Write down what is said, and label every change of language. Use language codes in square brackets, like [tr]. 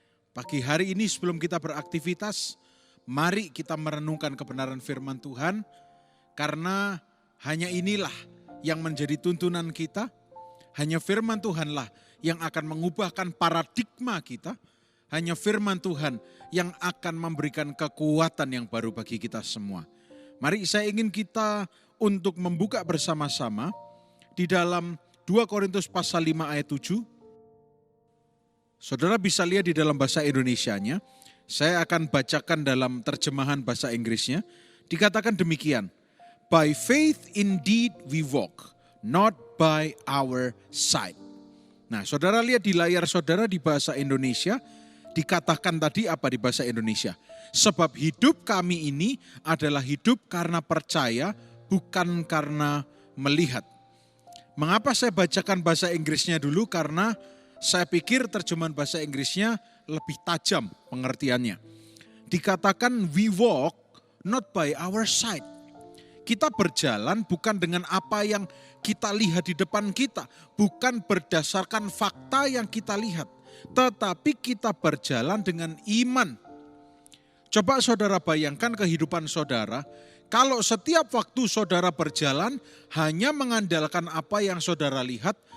[id] Pagi hari ini sebelum kita beraktivitas, mari kita merenungkan kebenaran firman Tuhan, karena hanya inilah yang menjadi tuntunan kita, hanya firman Tuhanlah yang akan mengubahkan paradigma kita, hanya firman Tuhan yang akan memberikan kekuatan yang baru bagi kita semua. Mari saya ingin kita untuk membuka bersama-sama di dalam 2 Korintus pasal 5 ayat 7. Saudara bisa lihat di dalam bahasa Indonesianya. Saya akan bacakan dalam terjemahan bahasa Inggrisnya. Dikatakan demikian. [en] By faith indeed we walk, not by our sight. [id] Nah, saudara lihat di layar saudara di bahasa Indonesia. Dikatakan tadi apa di bahasa Indonesia? Sebab hidup kami ini adalah hidup karena percaya, bukan karena melihat. Mengapa saya bacakan bahasa Inggrisnya dulu? Karena saya pikir terjemahan bahasa Inggrisnya lebih tajam pengertiannya. Dikatakan [en] we walk not by our sight. [id] Kita berjalan bukan dengan apa yang kita lihat di depan kita. Bukan berdasarkan fakta yang kita lihat. Tetapi kita berjalan dengan iman. Coba saudara bayangkan kehidupan saudara. Kalau setiap waktu saudara berjalan hanya mengandalkan apa yang saudara lihat,